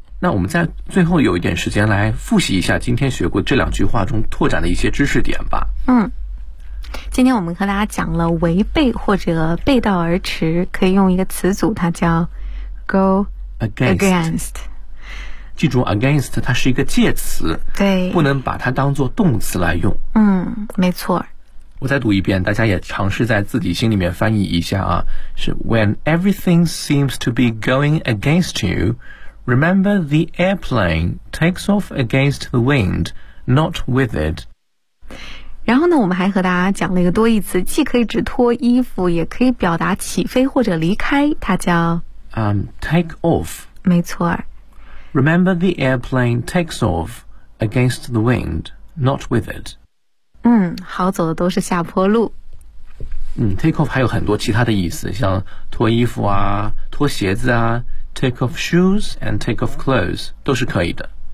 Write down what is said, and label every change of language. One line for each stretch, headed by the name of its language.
Chinese: 那我们在最后有一点时间来复习一下今天学过这两句话中拓展的一些知识点吧。今天我们和大家讲了违背或者背道而驰，可以用一个词组，它叫 go against。 记住 against 它是一个介词，对，不能把它当作动词来用。没错。我再读一遍，大家也尝试在自己心里面翻译一下啊，是 when everything seems to be going against you, remember the airplane takes off against the wind, not with it。然后呢，我们还和大家讲了一个多义词，既可以指脱衣服，也可以表达起飞或者离开，它叫
English: take off。
Chinese: 没错。
English: Remember the airplane takes off against the wind, not with it。
Chinese: 好走的都是下坡路。 take off 还有很多其他的意思，像脱衣服啊，脱鞋子啊， take off shoes and take off clothes 都是可以的。